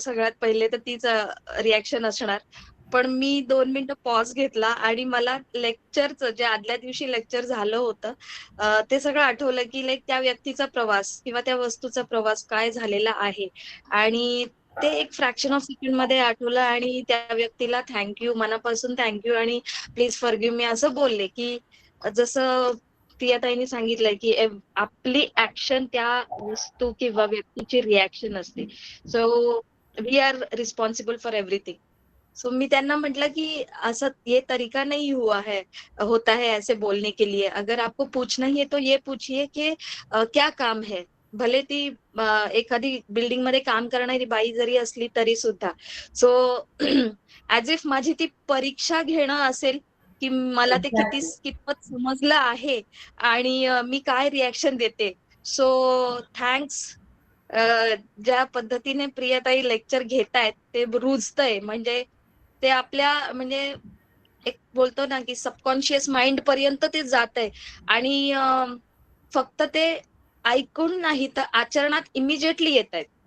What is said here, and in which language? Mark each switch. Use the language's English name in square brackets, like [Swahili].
[Marathi] सगळ्यात पहिले तर तीच रिएक्शन असणार. पण मी 2 मिनिटं पॉज घेतला आणि मला लेक्चरचं जे आदल्या दिवशी लेक्चर झालं होतं ते सगळं आठवलं, की लाइक त्या व्यक्तीचा प्रवास किंवा त्या वस्तूचा प्रवास काय झालेला आहे आणि ते एक फ्रॅक्शन ऑफ सेकंडमध्ये आठवलं आणि त्या व्यक्तीला मनापासून थँक आणि [English] please forgive मी [Marathi] असं बोलले, की जसं प्रियाताईंनी सांगितलंय, की आपली ॲक्शन त्या वस्तू किंवा व्यक्तीची रिएक्शन असते. [English] So we are responsible for everything. [Marathi] So मी त्यांना म्हटलं की [Hindi] ऐसा ये तरीका नहीं हुआ है होता है ऐसे बोलने के लिए. अगर आपको पूछना ही है तो ये पूछिए कि क्या काम है? [Marathi] भले ती एखादी बिल्डिंगमध्ये काम करणारी बाई जरी असली तरी सुद्धा. सो ॲज इफ माझी ती परीक्षा घेणं असेल, की मला ते [English] Exactly. [Marathi] कितपत समजलं आहे आणि मी काय रिएक्शन देते. सो थँक्स ज्या पद्धतीने प्रियताई लेक्चर घेतायत ते रुजतंय म्हणजे ते आपल्या म्हणजे एक बोलतो ना, की सबकॉन्शियस माइंड पर्यंत ते जातंय आणि फक्त ते ऐकून नाही तर आचरणात इमिजिएटली येतायत.